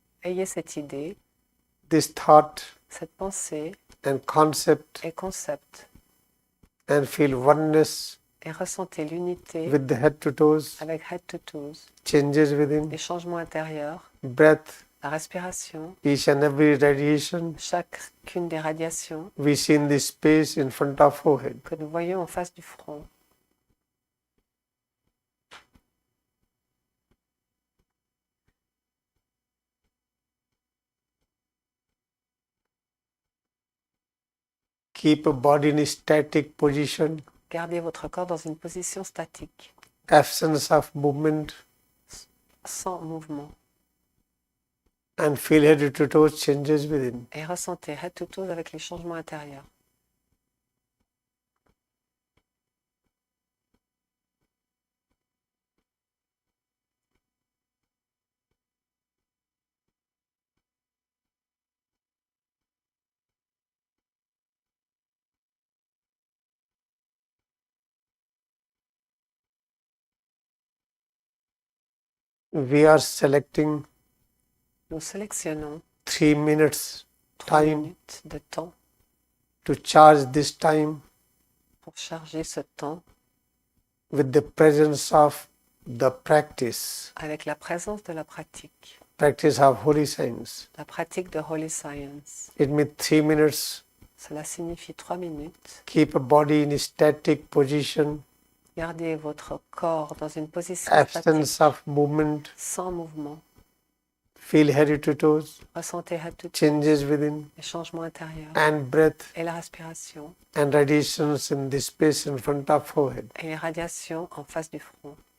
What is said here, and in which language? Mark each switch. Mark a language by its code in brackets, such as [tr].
[fr] Ayez cette idée, [en] this thought [fr] cette pensée [en] and concept [fr] et concept [en] and feel oneness [fr] et ressentez l'unité [en] with the head to toes, [fr] avec [en] head to toes, changes within, [fr] les changements intérieurs, [en] breath, [fr] la respiration, [en] each and every radiation [fr] chacune des radiations [en] we see in this space in front of forehead. [fr] que nous voyons en face du front. [en] Keep a body in a static position, [fr] Gardez votre corps dans une position statique, [en] absence of movement, [fr] sans mouvement, [en] and feel head to toes changes within. [fr] et ressentez [en] head to toes [fr] avec les changements intérieurs. [en] We are selecting [fr] Nous sélectionnons [en] 3 minutes [fr] 3 [en] time [fr] minutes de temps [en] to charge this time [fr] pour charger ce temps [en] with the presence of the practice, [fr] avec la présence de la pratique [en] of holy science. [fr] de Holy Science. [en] It means 3 minutes. [fr] Cela signifie 3 minutes. [en] Keep a body in a static position, [fr] Gardez votre corps dans une position [en] absence [fr] statique, [en] of movement, [fr] sans mouvement. [en] feel head to toes, [fr] Ressentez [en] head to toes, changes within, [fr] les changements intérieurs [en] and breath [fr] et la respiration [en] and radiations in the space in front of forehead. [fr] et les radiations en face du front.